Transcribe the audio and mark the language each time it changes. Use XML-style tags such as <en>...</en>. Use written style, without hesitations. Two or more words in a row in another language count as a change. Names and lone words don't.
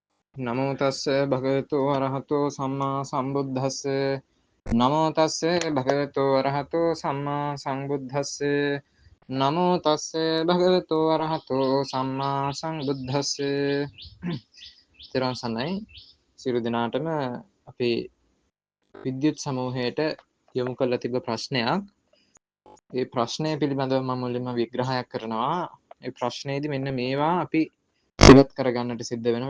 <pi>නමෝ තස්ස භගවතු අරහතෝ සම්මා සම්බුද්දස්ස නමෝ තස්ස භගවතු අරහතෝ සම්මා සම්බුද්දස්ස නමෝ තස්ස භගවතු අරහතෝ සම්මා සම්බුද්දස්ස</pi> <si>ත්‍රිසන්නයි සියලු දෙනාටම අපේ විද්‍යුත් සමූහයට යොමු කළ තිබ්බ ප්‍රශ්නයක්. ඒ ප්‍රශ්නය පිළිබඳව මම මුලින්ම විග්‍රහයක් කරනවා. ඒ ප්‍රශ්නයේදී මෙන්න මේවා අපි ඉවත් කරගන්නට සිද්ධ වෙනවා.</si>